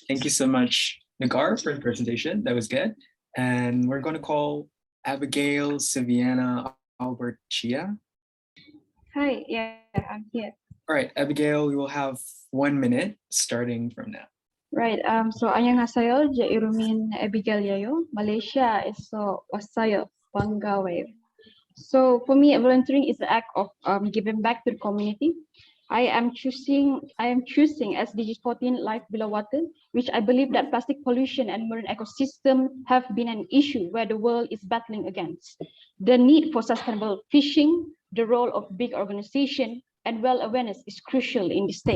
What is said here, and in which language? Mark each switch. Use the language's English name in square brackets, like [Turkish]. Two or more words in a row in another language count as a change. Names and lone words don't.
[English] Thank you so much, Nagar, for the presentation. That was good. And we're going to call Abigail Saviana Albert Chia. Hi, yeah, I'm here. All right, Abigail, you will have 1 minute starting from now. Right, so [Korean] 안녕하세요. 제 이름은 Abigail이에요. Malaysia so 왔어요. 반가워요. [English] So for me, volunteering is the act of giving back to the community. I am choosing SDG 14 Life Below Water, which I believe that plastic pollution and marine ecosystem have been an issue where the world is battling against. The need for sustainable fishing, the role of big organization, and well awareness is crucial in the state.